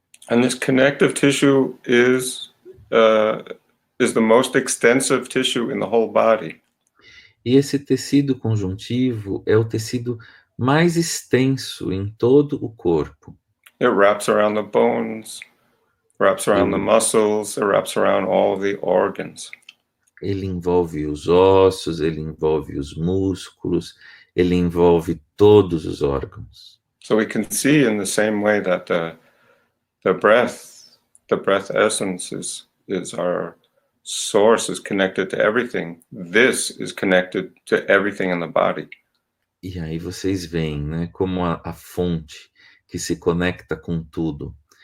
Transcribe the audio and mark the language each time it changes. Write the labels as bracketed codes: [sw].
[en] And this connective tissue is the most extensive tissue in the whole body. [pt] E esse tecido conjuntivo é o tecido mais extenso em todo o corpo. [en] It wraps around the bones, wraps around the muscles, it wraps around all the organs. [pt] Ele envolve os ossos, ele envolve os músculos, ele envolve todos os órgãos. [en] So we can see in the same way that the breath essence is our source, is connected to everything. This is connected to everything in the body. [pt] E aí vocês veem, né, como a fonte que se conecta com tudo.